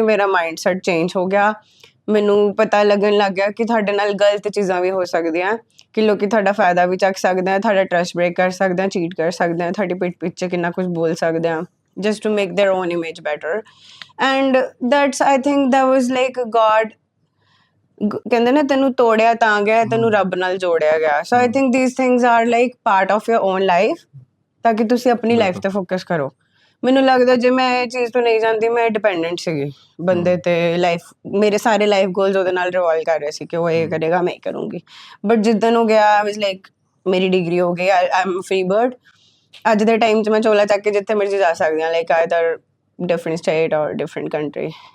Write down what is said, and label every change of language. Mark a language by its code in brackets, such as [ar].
[pa] ਮੇਰਾ mindset change ਹੋ ਗਿਆ। ਮੈਨੂੰ ਪਤਾ ਲੱਗਣ ਲੱਗ ਗਿਆ ਕਿ ਤੁਹਾਡੇ ਨਾਲ ਗਲਤ ਚੀਜ਼ਾਂ ਵੀ ਹੋ ਸਕਦੀਆਂ, ਕਿ ਲੋਕੀ ਤੁਹਾਡਾ ਫਾਇਦਾ ਵੀ ਚੱਕ ਸਕਦੇ ਆ, ਤੁਹਾਡਾ ਟਰਸਟ ਬ੍ਰੇਕ ਕਰ ਸਕਦੇ ਆ, ਚੀਟ ਕਰ ਸਕਦੇ ਆ, ਤੁਹਾਡੀ ਪਿੱਠ ਪਿੱਛੇ ਕਿੰਨਾ ਕੁਝ ਬੋਲ ਸਕਦੇ ਆ [en] just to make their own image better. And that's, I think that was like God [pa] ਕਹਿੰਦੇ ਨੇ ਤੈਨੂੰ ਤੋੜਿਆ ਤਾਂ ਗਿਆ, ਤੈਨੂੰ ਰੱਬ ਨਾਲ ਜੋੜਿਆ ਗਿਆ। [en] So I think these things are like part of your own life, [pa] ਤਾਂ ਕਿ ਤੁਸੀਂ ਆਪਣੀ ਲਾਈਫ ਤੇ ਫੋਕਸ ਕਰੋ। ਮੈਨੂੰ ਲੱਗਦਾ ਜੇ ਮੈਂ ਇਹ ਚੀਜ਼ ਤੋਂ ਨਹੀਂ ਜਾਂਦੀ, ਮੈਂ ਡਿਪੈਂਡੈਂਟ ਸੀਗੀ ਬੰਦੇ ਤੇ। ਮੇਰੇ ਸਾਰੇ ਲਾਈਫ ਗੋਲਸ ਉਹਦੇ ਨਾਲ ਰਿਵੋਲਵ ਕਰ ਰਹੇ ਸੀ ਕਿ ਉਹ ਇਹ ਕਰੇਗਾ ਮੈਂ ਇਹ ਕਰੂੰਗੀ। ਬਟ ਜਿੱਦਣ ਹੋ ਗਿਆ [en] I was like [pa] ਮੇਰੀ ਡਿਗਰੀ ਹੋ ਗਈ, [en] I'm a free bird। [pa] ਅੱਜ ਦੇ ਟਾਈਮ 'ਚ ਮੈਂ ਝੋਲਾ ਚੱਕ ਕੇ ਜਿੱਥੇ ਮਰਜ਼ੀ ਜਾ ਸਕਦੀ ਹਾਂ, [en] Like either different state or different country.